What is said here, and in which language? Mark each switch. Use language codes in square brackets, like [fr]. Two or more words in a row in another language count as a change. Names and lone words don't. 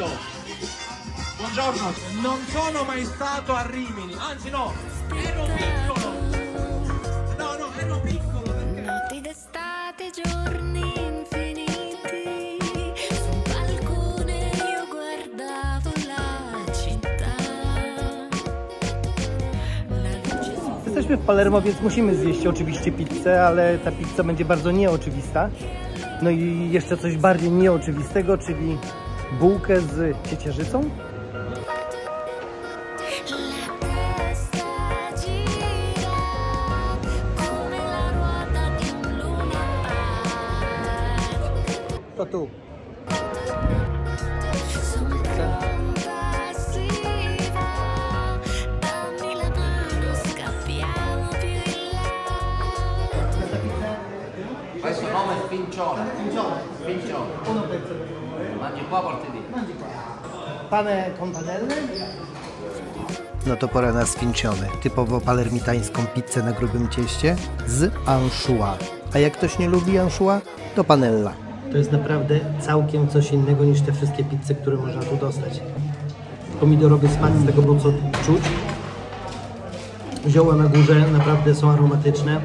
[it] Buongiorno, non sono mai stato a Rimini, anzi no, ero piccolo! No, ero piccolo perché... Notti d'estate, giorni infiniti, su un balcone io guardavo la città. La luce su... [pl] Jesteśmy w Palermo, więc musimy zjeść oczywiście pizzę, ale ta pizza będzie bardzo nieoczywista. No i jeszcze coś bardziej nieoczywistego, czyli bułkę z ciecierzycą. To tu. [it] Questo nome è Fincione. Fincione. Mangi qua, porti lì. Pane kompanelne? [pl] No to pora na sfincione, typowo palermitańską pizzę na grubym cieście z anchois. A jak ktoś nie lubi anchois, to panella. To jest naprawdę całkiem coś innego niż te wszystkie pizze, które można tu dostać. Pomidorowy smak z tego, co czuć. Zioła na górze naprawdę są aromatyczne.